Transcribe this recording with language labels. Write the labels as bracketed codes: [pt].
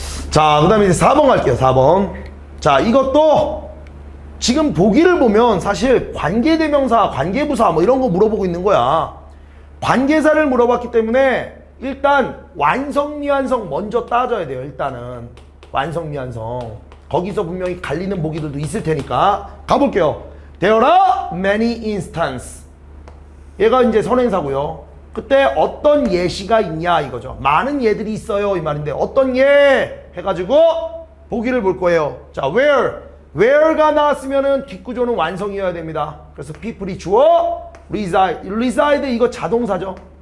[ko] 자, 그 다음에 이제 4번 갈게요. 4번. 자, 이것도 지금 보기를 보면 사실 관계대명사, 관계부사 뭐 이런 거 물어보고 있는 거야. 관계사를 물어봤기 때문에 일단 완성미완성 먼저 따져야 돼요. 일단은 완성미완성. 거기서 분명히 갈리는 보기들도 있을 테니까 가볼게요. [en] There are many instances. [ko] 얘가 이제 선행사고요. 그때 어떤 예시가 있냐 이거죠. 많은 예들이 있어요 이 말인데 어떤 예 해가지고 보기를 볼 거예요. 자, where가 나왔으면은 뒷구조는 완성이어야 됩니다. 그래서 people이 주어, reside 이거 자동사죠.